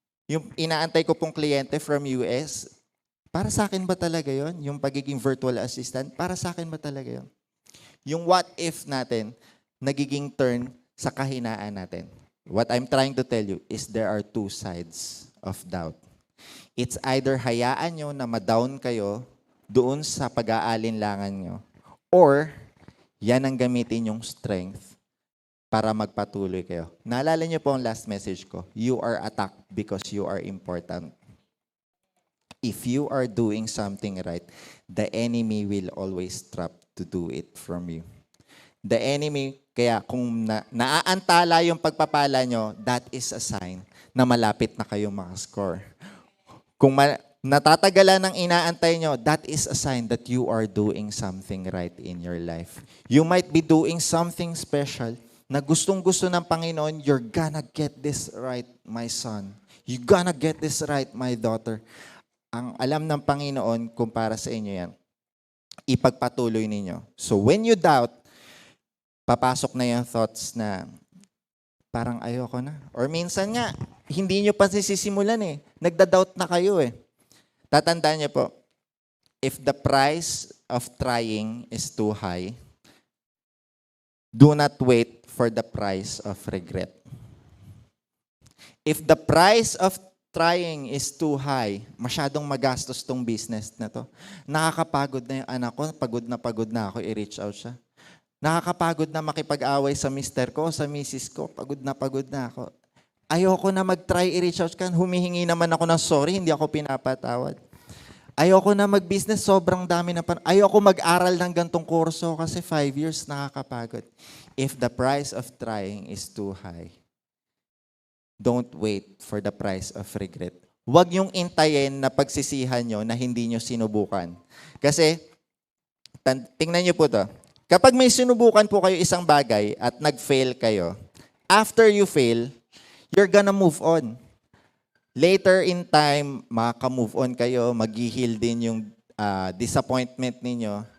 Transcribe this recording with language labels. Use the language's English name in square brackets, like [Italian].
[Filipino] Yung inaantay ko pong kliyente from US, para sa akin ba talaga yon? Yung pagiging virtual assistant, para sa akin ba talaga yon? Yung what if natin, nagiging turn sa kahinaan natin. [English] What I'm trying to tell you is there are two sides of doubt. It's either [Filipino] hayaan nyo na ma-down kayo doon sa pag-aalinlangan nyo, or yan ang gamitin yung strength para magpatuloy kayo. Naalala nyo po ang last message ko, [English] you are attacked because you are important. If you are doing something right, the enemy will always try to do it from you. [Filipino] The enemy, kaya kung naaantala yung pagpapala nyo, [English] that is a sign [Filipino] na malapit na kayong makascore. Kung natatagalan ng inaantay nyo, [English] that is a sign that you are doing something right in your life. You might be doing something special [Filipino] na gustong-gusto ng Panginoon, [English] you're gonna get this right, my son. You're gonna get this right, my daughter. [Filipino] Ang alam ng Panginoon kung para sa inyo yan, ipagpatuloy ninyo. [English] So when you doubt, [Filipino] papasok na yung thoughts na parang ayoko na. Or minsan nga, hindi nyo pa sisisimulan eh. Nagda-doubt na kayo eh. Tatandaan niyo po, [English] if the price of trying is too high, do not wait for the price of regret. If the price of trying is too high, [Filipino] masyadong magastos tong business na to. Nakakapagod na yung anak ko, pagod na ako, i-reach out siya. Nakakapagod na makipag-away sa mister ko, sa misis ko, pagod na ako. Ayoko na mag-try i-reach out ka, humihingi naman ako ng sorry, hindi ako pinapatawad. Ayoko na mag-business, sobrang dami na ayoko mag-aral ng gantong kurso kasi 5 years nakakapagod. [English] If the price of trying is too high, don't wait for the price of regret. [Filipino] Huwag niyong intayin na pagsisihan nyo na hindi nyo sinubukan. Kasi, tingnan nyo po to. Kapag may sinubukan po kayo isang bagay at nag-fail kayo, [English] after you fail, you're gonna move on. [Filipino] Later in time, makaka-move on kayo, mag-heal din yung disappointment ninyo.